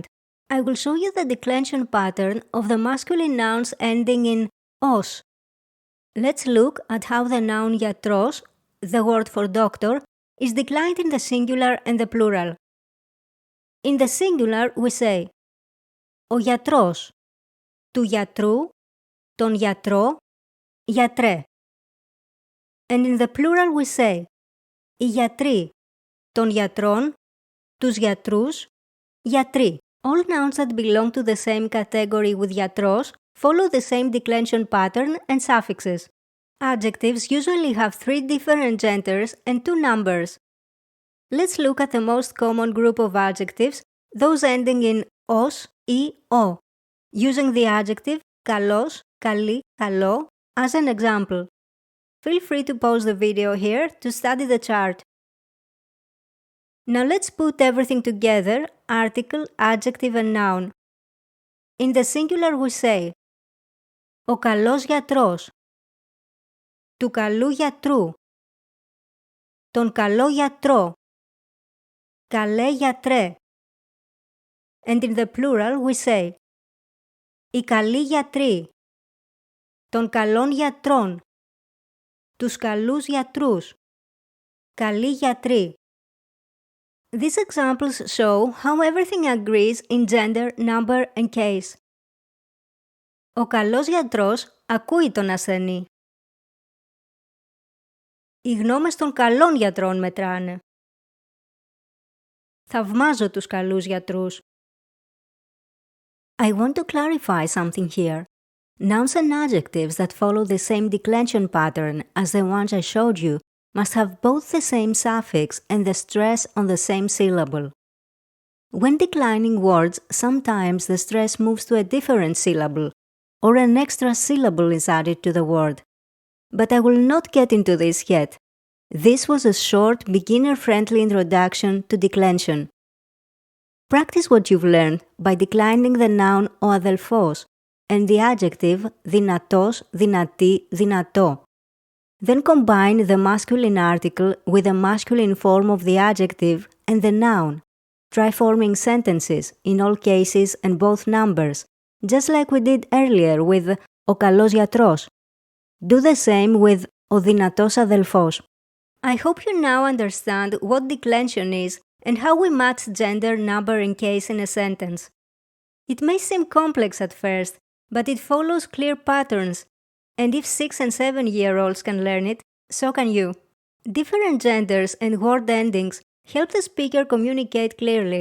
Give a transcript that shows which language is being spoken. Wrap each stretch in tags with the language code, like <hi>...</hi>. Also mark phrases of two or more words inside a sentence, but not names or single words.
<en>I will show you the declension pattern of the masculine nouns ending in os. Let's look at how the noun γιατρός, the word for doctor, is declined in the singular and the plural. In the singular we say</en> <el>ο γιατρός, του γιατρού, τον γιατρό, γιατρέ.</el> <en>And in the plural we say</en> <el>οι γιατροί, των γιατρών, τους γιατρούς, γιατροί.</el> <en>All nouns that belong to the same category with γιατρός follow the same declension pattern and suffixes. Adjectives usually have 3 different genders and 2 numbers. Let's look at the most common group of adjectives, those ending in os, ή, o, using the adjective</en> <el>καλός, καλή, καλό</el> <en>as an example. Feel free to pause the video here to study the chart. Now let's put everything together, article, adjective and noun. In the singular we say</en> <el>ο καλός γιατρός, του καλού γιατρού, τον καλό γιατρό, καλέ γιατρέ.</el> <en>And in the plural we say</en> <el>οι καλοί γιατροί, των καλών γιατρών, τους καλούς γιατρούς, καλοί γιατροί.</el> <en>These examples show how everything agrees in gender, number and case.</en> <el>Ο καλός γιατρός ακούει τον ασθενή. Οι γνώμες των καλών γιατρών μετράνε. Θαυμάζω τους καλούς γιατρούς.</el> <en>I want to clarify something here. Nouns and adjectives that follow the same declension pattern as the ones I showed you must have both the same suffix and the stress on the same syllable. When declining words, sometimes the stress moves to a different syllable, or an extra syllable is added to the word. But I will not get into this yet. This was a short, beginner-friendly introduction to declension. Practice what you've learned by declining the noun</en> <el>ο αδελφός</el> <en>and the adjective</en> <el>δυνατός, δυνατή, δυνατό.</el> <en>Then combine the masculine article with the masculine form of the adjective and the noun. Try forming sentences, in all cases and both numbers, just like we did earlier with</en> <el>ο καλός γιατρός.</el> <en>Do the same with</en> <el>ο δυνατός αδελφός.</el> <en>I hope you now understand what declension is and how we match gender, number and case in a sentence. It may seem complex at first, but it follows clear patterns. And if 6 and 7-year-olds can learn it, so can you. Different genders and word endings help the speaker communicate clearly.</en>